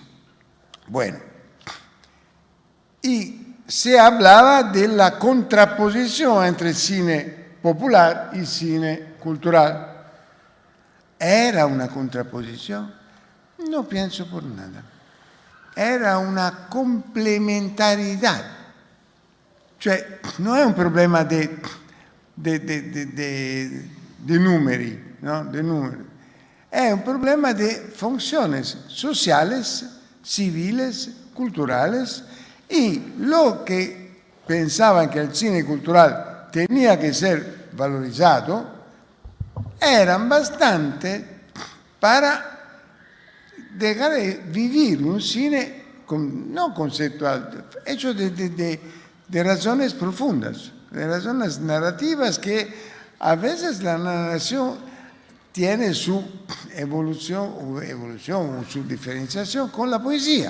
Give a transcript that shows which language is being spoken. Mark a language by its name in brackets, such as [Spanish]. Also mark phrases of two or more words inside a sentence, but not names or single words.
[Spanish] Bueno, y se hablaba de la contraposición entre cine popular y cine cultural. ¿Era una contraposición? No pienso por nada. Era una complementariedad. [Italian] Cioè, non è un problema di numeri, no? [Spanish] De numeri. [Italian] È un problema di [Spanish] funciones sociales, civiles, culturales, y lo que pensaban que el cine cultural tenía que ser valorizado eran bastante para dejar de vivir un cine no conceptual, hecho de razones profundas, de razones narrativas que a veces la narración tiene su evolución o su diferenciación con la poesía.